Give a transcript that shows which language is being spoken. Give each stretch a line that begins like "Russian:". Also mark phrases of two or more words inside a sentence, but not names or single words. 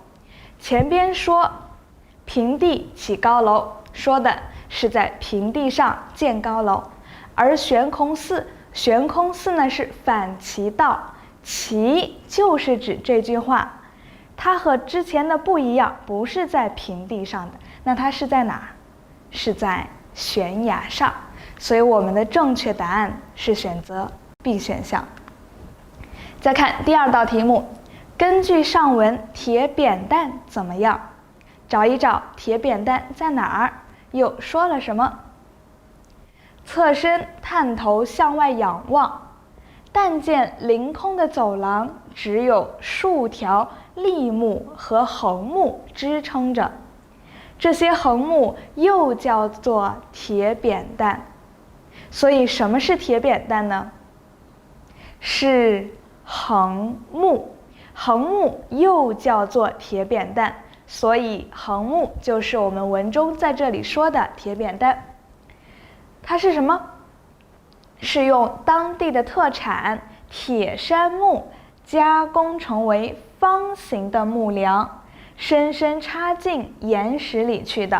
Chinese: 前邊說平地起高樓，說的是在平地上建高樓，而悬空寺呢是反其道，其就是指這句話，它和之前的不一樣，不是在平地上的，那它是在哪？是在懸崖上，所以我們的正確答案是選擇 B 選項。再看第2道題目，根據上文，鐵扁擔怎麼樣？找一找鐵扁擔在哪兒？又說了什麼？側身探頭向外仰望，但見凌空的走廊只有數條立木和橫木支撐着，這些橫木又叫做鐵扁擔。所以什麼是鐵扁擔呢？是橫木，橫木又叫做鐵扁擔，所以橫木就是我們文中在這裡說的鐵扁擔。它是什麼？是用當地的特產鐵杉木加工成為方形的木梁，深深插進岩石裡去的。